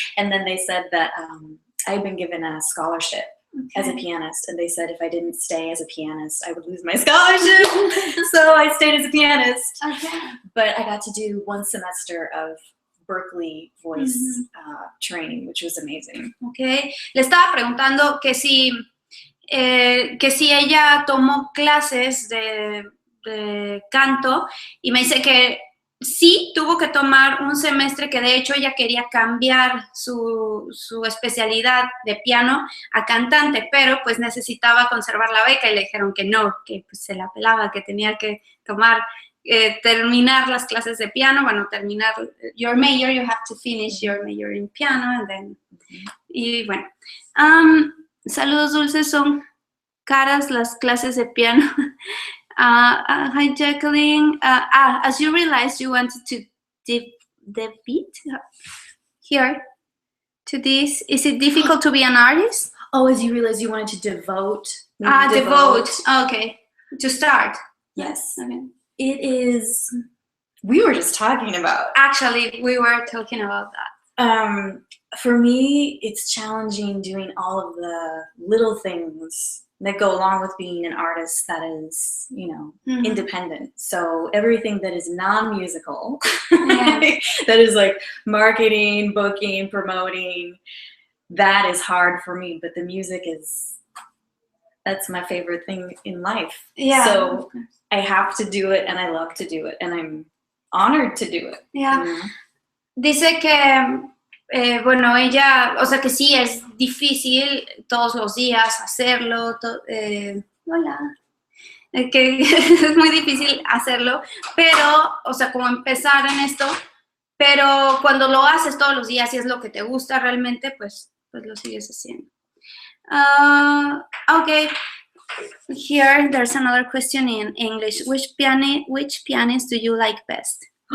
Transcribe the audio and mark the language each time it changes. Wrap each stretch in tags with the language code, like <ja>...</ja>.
<en>And then they said that I'd been given a scholarship as a pianist, and they said if I didn't stay as a pianist, I would lose my scholarship. So I stayed as a pianist. Okay. But I got to do 1 semester of Berkeley voice training, which was amazing. Okay.</en> <es>Le estaba preguntando que si ella tomó clases de canto y me dice que sí tuvo que tomar un semestre, que de hecho ella quería cambiar su especialidad de piano a cantante, pero pues necesitaba conservar la beca y le dijeron que no, que pues se la pelaba, que tenía que terminar las clases de piano, bueno, terminar</es> <en>your major, you have to finish your major in piano, and then,</en> <es>y bueno. Saludos, Dulce, son caras las clases de piano.</es> <en>Hi, Jacquelyn. As you realized, you wanted to debut here to this. Is it difficult to be an artist? Oh, as you realized, you wanted to devote. Devote. Okay. To start. Yes. Okay. It is. We were just talking about. Actually, we were talking about that. For me, it's challenging doing all of the little things that go along with being an artist that is, you know, independent. So everything that is non-musical, that is like marketing, booking, promoting, that is hard for me. But the music that's my favorite thing in life. Yeah. So I have to do it, and I love to do it, and I'm honored to do it. Yeah. You know?</en> <es>Dice que bueno, ella, o sea que sí es difícil todos los días hacerlo, hola, que es muy difícil hacerlo, pero, o sea, como empezar en esto, pero cuando lo haces todos los días y es lo que te gusta realmente, pues lo sigues haciendo.</es> <en>Okay, here there's another question in English. Which pianist do you like best?</en>